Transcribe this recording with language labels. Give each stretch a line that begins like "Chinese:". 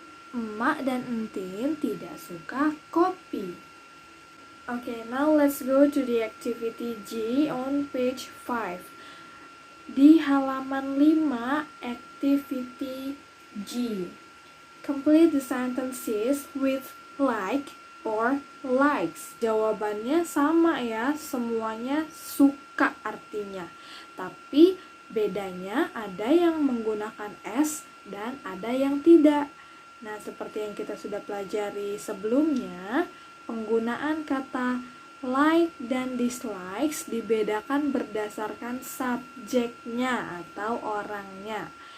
Indonesian: Emak dan Entin tidak suka kopi.
English: Okay, now let's go to the activity G on page 5.
Indonesian: Di halaman 5, activity G.
English: Complete the sentences with like or likes.
Indonesian: Jawabannya sama ya, semuanya suka artinya. Tapi bedanya ada yang menggunakan S dan ada yang tidak. Nah, seperti yang kita sudah pelajari sebelumnya, penggunaan kata like dan dislikes dibedakan berdasarkan subjeknya atau orangnya.